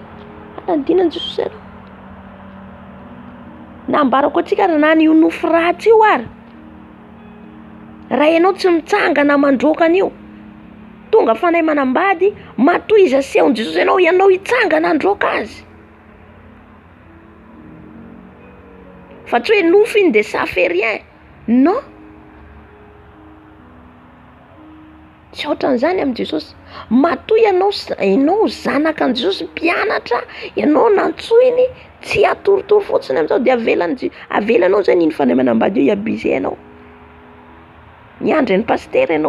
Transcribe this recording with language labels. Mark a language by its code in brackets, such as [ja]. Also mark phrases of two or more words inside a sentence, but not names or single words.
[mg] Anadinan'i Jesosy ianao. Nambarako antsika na io nofy ratsy io ary. Raha ianao tsy mitsangana mandroaka an'io, tonga fanay manambady, matoy izy asehon'i Jesosy ianao hitsangana androaka azy. Fa tsy hoe nofy iny [fr] de ça fait rien. Non. [mg] Tsy ohatran'izany amin'i Jesosy. Matoy ianao zanaka an'i Jesosy, mpianatra, ianao nantsoiny, tsy atoritory fotsiny amin'izao de avelanao zany iny fanay manambady io hiabizy ianao. Miandry ny pasteur ianao.